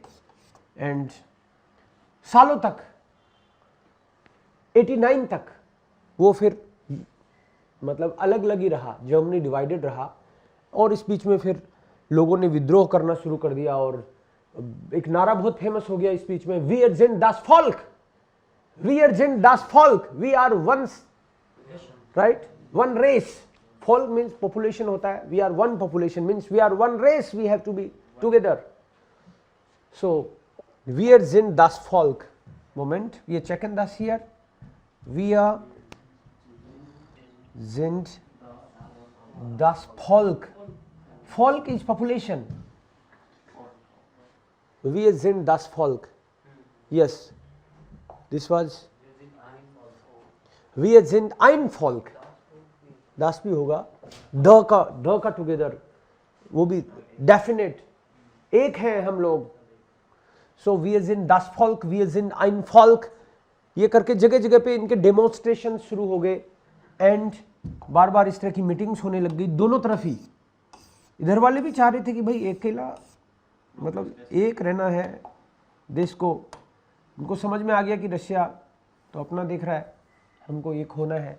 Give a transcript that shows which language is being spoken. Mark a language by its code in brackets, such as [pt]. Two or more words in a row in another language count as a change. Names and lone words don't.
[hi] एंड सालों तक 89 तक वो फिर मतलब अलग अलग ही रहा, जर्मनी डिवाइडेड रहा। और इस बीच में फिर लोगों ने विद्रोह करना शुरू कर दिया और एक नारा बहुत फेमस हो गया इस बीच में, [de] wir sind das Volk, wir sind das Volk, [en] We are one, right, one race. Folk means population [hi] होता है, [en] we are one population means we are one race, we have to be together. [de] So wir sind das Volk. Moment, wir checken das hier. Wir sind das Volk. [en] Volk is population. [de] Wir sind das Volk. [en] Yes, this was [de] wir sind ein Volk. [hi] दास भी होगा, द का टुगेदर, वो भी डेफिनेट, एक है हम लोग। [de] So wir sind das Volk, wir sind ein Volk, [hi] ये करके जगह जगह पे इनके डेमोन्स्ट्रेशन शुरू हो गए एंड बार बार इस तरह की मीटिंग्स होने लग गई दोनों तरफ ही। इधर वाले भी चाह रहे थे कि भाई अकेला मतलब एक रहना है देश को, उनको समझ में आ गया कि रशिया तो अपना देख रहा है, हमको एक होना है।